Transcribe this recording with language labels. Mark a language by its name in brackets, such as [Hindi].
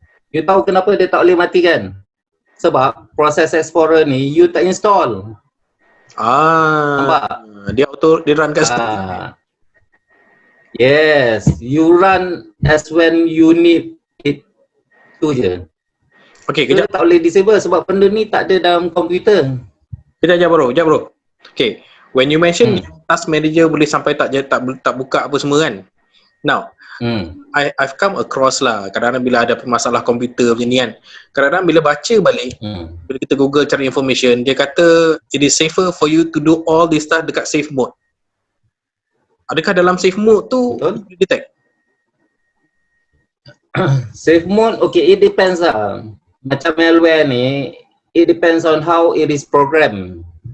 [English] You [Malay] tahu kenapa dia tak boleh matikan? Sebab Process Explorer ni you tak install. Nampak? Dia run kat situ. [English] Yes, you run as when you need it. [Malay] Tu je. [English] Okay, [Malay] kejap. Tak boleh disable sebab benda ni tak ada dalam komputer. Kejap bro. Okay, [English] when you mention [Malay] task manager boleh sampai tak buka apa semua kan. [English] Now, I've come across [Malay] lah kadang-kadang bila ada masalah komputer macam ni kan, kadang-kadang bila baca balik, bila kita Google cari information, dia kata [English] it is safer for you to do all this stuff [Malay] dekat safe mode. Adakah dalam safe mode tu boleh detect? [English] Safe mode, okay, it depends lah. [Malay] Macam [English] malware ni, it depends on how it is programmed.